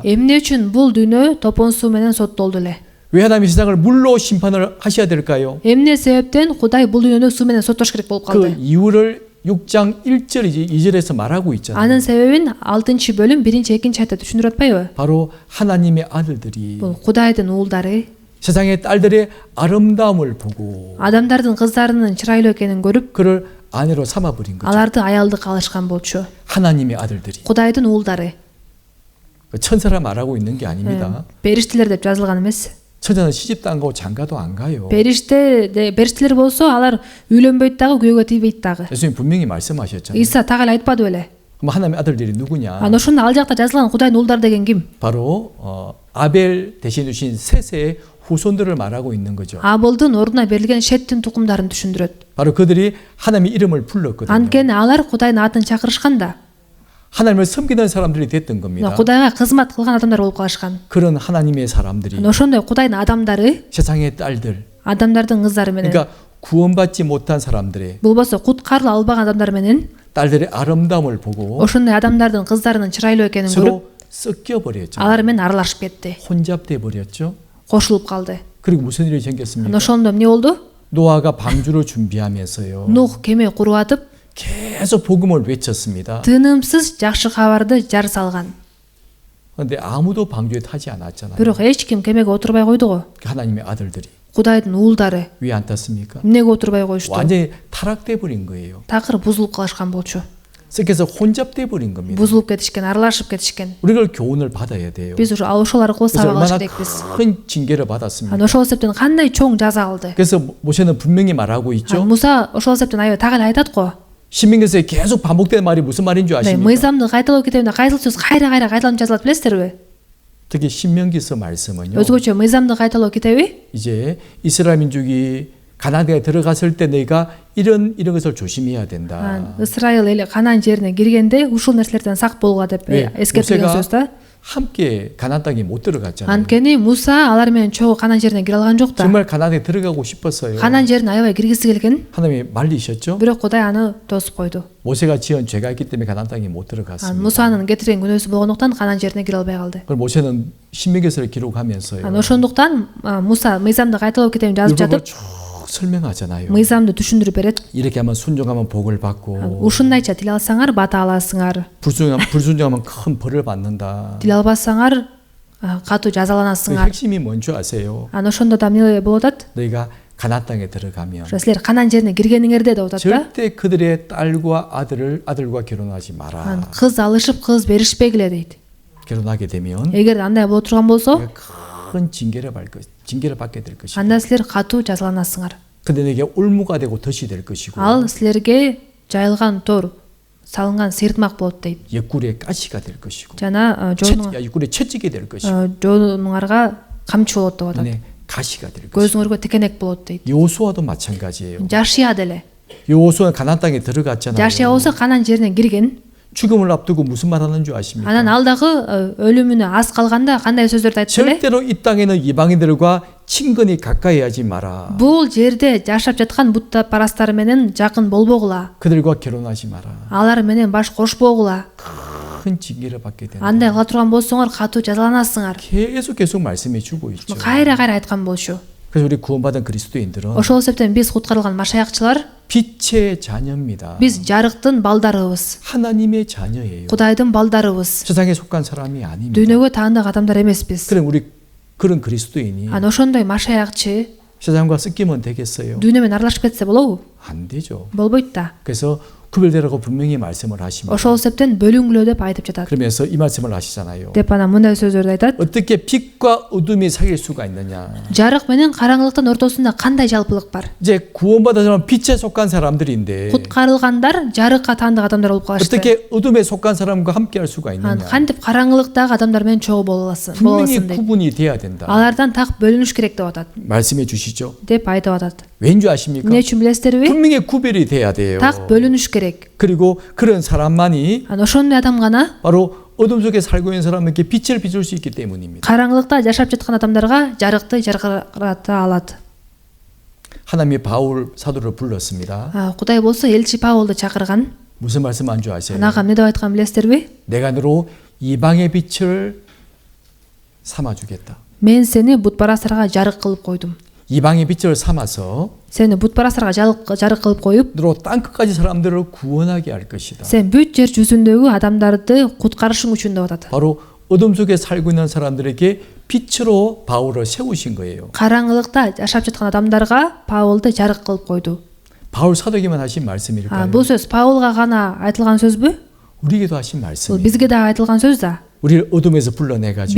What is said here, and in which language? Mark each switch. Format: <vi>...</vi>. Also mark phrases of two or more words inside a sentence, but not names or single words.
<ky>эмне үчүн бул дүйнө топон суу менен соттолду эле?</ky> <ko>왜 하나님이 세상을 물로 심판을 하셔야 될까요?</ko> <ky>эмне себептен Кудай бул дүйнөнү суу менен соттош керек болуп</ky> <ko>그</ko> <ky>калды?</ky> <ko>이유를 6장 1절 2절에서 말하고 있잖아요.</ko> <ky>анын себебин 6-бөлүм 1-2 аятта түшүндүрүп атпайбы?</ky> <ko>바로 하나님의 아들들이</ko> <ky>бул Кудайдын уулдары</ky> <ko>세상의 딸들의 아름다움을 보고</ko> <ky>адамдардын кыздарынын чырайлуу экенин көрүп,</ky> <ko>그를 아내로 삼아버린 거죠.</ko> <ky>аларды аялдык алышкан болчу.</ky> <ko>하나님의 아들들이.</ko> <ky>Кудайдын уулдары.</ky> <ko>천사라 말하고 있는 게 아닙니다.</ko> <ky>Периштелер деп жазылган эмес.</ky> <ko>천사는 시집도 안 가고 장가도 안 가요.</ko> <ky>Периштелер болсо, алар үйлөнбөйт дагы, күйөөгө тийбейт дагы.</ky> <ko>예수님 분명히 말씀하셨잖아요.</ko> <ky>Иса так эле айтпады беле?</ky> <ko>그럼 하나님의 아들들이 누구냐?</ko> <ky>Ана ошондо ал жакта жазылган Кудайдын уулдары деген ким?</ky> <ko>바로 아벨 대신 주신 셋의 후손들을 말하고 있는 거죠.</ko> <ky>Абылдын ордуна берилген Шеттин тукумдарын түшүндүрөт.</ky> <ko>바로 그들이 하나님의 이름을 불렀거든요.</ko> <ky>Анткени алар Кудайдын атын чакырышкан да.</ky> <ko>하나님을 섬기는 사람들이 됐던 겁니다.</ko> <ky>Кудайга кызмат кылган адамдар болуп калышкан.</ky> <ko>그런 하나님의 사람들이</ko> <ky>Ошондой Кудайдын адамдары,</ky> <ko>세상의 딸들,</ko> <ky>адамдардын кыздары менен,</ky> <ko>그러니까 구원받지 못한 사람들의</ko> <ky>болбосо куткарыла албаган адамдар менен</ky> <ko>딸들의 아름다움을 보고</ko> <ky>ошондой адамдардын кыздарынын чырайлуу экенин көрүп,</ky> <ko>서로 섞여 버렸죠.</ko> <ky>алар менен аралашып кетти.</ky> <ko>혼잡돼 버렸죠.</ko> <ky>Кошулуп калды.</ky> <ko>그리고 무슨 일이 생겼습니까?</ko> <ky>Ошондо эмне болду?</ky> <ko>노아가 방주를 준비하면서요.</ko> <ky>Нух кеме куруп атып,</ky> <ko>계속 복음을 외쳤습니다.</ko> <ky>тынымсыз жакшы кабарды жар салган.</ky> <ko>그런데 아무도 방주에 타지 않았잖아요.</ko> <ky>Бирок эч ким кемеге отурбай койдуго.</ky> <ko>하나님의 아들들이</ko> <ky>Кудайдын уулдары</ky> <ko>왜 안 탔습니까?</ko> <ky>эмнеге отурбай коюшту?</ky> <ko>완전히 타락돼 버린 거예요.</ko> <ky>Такыр бузулуп калышкан болчу.</ky> <ko>그래서 혼잡돼 버린 겁니다.</ko> <ky>Бузулуп кетишкен, аралашып кетишкен.</ky> <ko>우리가 교훈을 받아야 돼요.</ko> <ky>Биз ушу ошол аркылуу</ky> <ko>그래서</ko> <ky>сабак алыш</ky> <ko>얼마나</ko> <ky>керекпиз.</ky> <ko>큰 징계를 받았습니까?</ko> <ky>Ошол себептен кандай чоң жаза алды.</ky> <ko>그래서 모세는 분명히 말하고 있죠.</ko> <ky>Муса ошол себептен аябай так эле айтат го.</ky> <ko>신명기서에 계속 반복되는 말이 무슨 말인 줄 아십니까?</ko> <ky>Мыйзамды кайталоо китебинде кайсыл сөз кайра кайталанып жазылат билесиздерби?</ky> <ko>특히 신명기서 말씀은요.</ko> <ky>Өзгөчө мыйзамды кайталоо китеби</ky> <ko>이제 이스라엘 민족이 가나안에 들어갔을 때 너희가 이런 것을 조심해야 된다.</ko> <ky>Исраил эли Канаан жерине киргенде ушул нерселерден сак болгула деп эскертилген сөз да.</ky> <ko>함께 가나안 땅에 못 들어갔잖아요.</ko> <ky>Анткени Муса алар менен чогуу Канаан жерине кире алган жок да.</ky> <ko>정말 가나안에 들어가고 싶었어요.</ko> <ky>Канаан жерине аябай киргиси келген.</ky> <ko>하나님이 말리셨죠.</ko> <ky>Бирок Кудай аны тосуп койду.</ky> <ko>모세가 지은 죄가 있기 때문에 가나안 땅에 못 들어갔습니다.</ko> <ky>Мусанын кетирген күнөөсү болгондуктан Канаан жерине кире албай калды.</ky> <ko>그럼 모세는 신명기서를 기록하면서요.</ko> <ky>Ошондуктан Муса мыйзамды кайталоо китебин жазып</ky> <ko>율법을</ko> <ky>жатып,</ky> <ko>쭉 설명하잖아요.</ko> <ky>мыйзамды түшүндүрүп берет.</ky> <ko>이렇게 하면 순종하면 복을 받고</ko> <ky>Ушундайча тил алсаңар бата аласыңар.</ky> <ko>불순종하면 큰 벌을 받는다.</ko> <ky>Тил албасаңар катуу</ky> <ko>그</ko> <ky>жазаланасыңар.</ky> <ko>핵심이 뭔지 아세요?</ko> <ky>Ошондо да эмне болуп атат?</ky> <ko>너희가 가나안 땅에 들어가면</ko> <ky>Силер Канаан жерине киргениңерде деп атат да.</ky> <ko>절대 그들의 딸과 아들과 결혼하지 마라.</ko> <ky>Кыз алышып кыз беришпегиле дейт.</ky> <ko>결혼하게 되면</ko> <ky>Эгер андай боло турган болсо,</ky> <ko>큰 징계를 받게 될 것이고.</ko> <ky>анда силер катуу жазаланасыңар.</ky> <ko>근데 내게 올무가 되고 덫이 될 것이고.</ko> <ky>Ал силерге жайылган тор, салынган сыйыртмак болот дейт.</ky> <ko>옆구리에 가시가 될 것이고.</ko> <ky>Жана</ky> <ko>옆구리에 채찍이 될 것이고.</ko> <ky>жонуңарга камчы болот деп атат.</ky> <ko>눈에 가시가 될 것이고.</ko> <ky>көзүңөргө текенек болот дейт.</ky> <ko>요수아도 마찬가지예요.</ko> <ky>Жашия деле.</ky> <ko>요수아는 가나안 땅에 들어갔잖아요.</ko> <ky>Жашия болсо Канаан жерине кирген.</ky> <ko>죽음을 앞두고 무슨 말 하는 줄 아십니까?</ko> <ky>Анан ал дагы өлүмүнө аз калганда кандай сөздөрдү айтты беле?</ky> <ko>절대로 이 땅에는 이방인들과 친근히 가까이 하지 마라.</ko> <ky>Бул жерде жашап жаткан буттапарастар менен жакын болбогула.</ky> <ko>그들과 결혼하지 마라.</ko> <ky>Алар менен баш кошпогула.</ky> <ko>큰 징계를 받게 된다.</ko> <ky>Андай кыла турган болсоңор катуу жазаланасыңар.</ky> <ko>계속 말씀해 주고 있죠.</ko> <ky>Кайра айткан болчу.</ky> <ko>그래서 우리 구원받은 그리스도인들은</ko> <ky>Ошол себептен биз куткарылган машаякчылар,</ky> <ko>빛의 자녀입니다.</ko> <ky>биз жарыктын балдарыбыз.</ky> <ko>하나님의 자녀예요.</ko> <ky>Кудайдын балдарыбыз.</ky> <ko>세상에 속한 사람이 아닙니다.</ko> <ky>Дүйнөгө таандык адамдар эмеспиз.</ky> <ko>그럼 우리 그런 그리스도인이</ko> <ky>Ошондой машаякчы</ky> <ko>세상과 섞이면 되겠어요?</ko> <ky>дүйнө менен аралашып кетсе болобу?</ky> <ko>안 되죠.</ko> <ky>Болбойт да.</ky> <ko>그래서 구별되라고 분명히 말씀을 하십니다.</ko> <ky>Ошол себептен бөлүнгүлө деп айтып жатат.</ky> <ko>그러면서 이 말씀을 하시잖아요.</ko> <ky>Деп анан мындай сөздөрдү айтат.</ky> <ko>어떻게 빛과 어둠이 사귈 수가 있느냐?</ko> <ky>Жарык менен караңгылыктын ортосунда кандай жалпылык бар?</ky> <ko>이제 구원받은 사람은 빛에 속한 사람들인데</ko> <ky>Куткарылгандар жарыкка таандык адамдар болуп калышты.</ky> <ko>어떻게 어둠에 속한 사람과 함께 할 수가 있느냐?</ko> <ky>Кантип караңгылыктагы адамдар менен чогуу боло аласың?</ky> <ko>분명히 구분이 돼야 된다.</ko> <ky>Алардан так бөлүнүш керек деп атат.</ky> <ko>말씀해 주시죠.</ko> <ky>деп айтып атат.</ky> <ko>왠지 아십니까?</ko> <ky>эмне үчүн билесиздерби?</ky> <ko>분명히 구별이 돼야 돼요.</ko> <ky>Так бөлүнүш керек.</ky> <ko>그리고 그런 사람만이</ko> <ky>Ошондой адам гана</ky> <ko>바로 어둠 속에 살고 있는 사람에게 빛을 비출 수 있기 때문입니다.</ko> <ky>караңгылыкта жашап жаткан адамдарга жарыкты жаркырата алат.</ky> <ko>하나님이 바울 사도를 불렀습니다.</ko> <ky>Кудай болсо элчи Паулду чакырган.</ky> <ko>무슨 말씀한 줄 아세요?</ko> <ky>Анага эмне деп айткан билесиздерби?</ky> <ko>내가 너로 이방의 빛을 삼아 주겠다.</ko> <ky>Мен сени бутпарастарга жарык кылып койдум.</ky> <ko>이방의 빛을 삼아서</ko> <ky>Сени бутпарастарга жарык кылып коюп,</ky> <ko>너로 땅 끝까지 사람들을 구원하게 할 것이다.</ko> <ky>сен бүт жер жүзүндөгү адамдарды куткарышың үчүн деп атат.</ky> <ko>바로 어둠 속에 살고 있는 사람들에게 빛으로 바울을 세우신 거예요.</ko> <ky>караңгылыкта жашап жаткан адамдарга Паулду жарык кылып койду.</ky> <ko>바울 사도에게만 하신 말씀일까요?</ko> <ky>Бул сөз Паулга гана айтылган сөзбү?</ky> <ko>우리에게도 하신</ko> <ky>Бул</ky> <ko>말씀이에요.</ko> <ky>бизге да айтылган сөз да.</ky> <ko>우리를 어둠에서 불러내가지고</ko>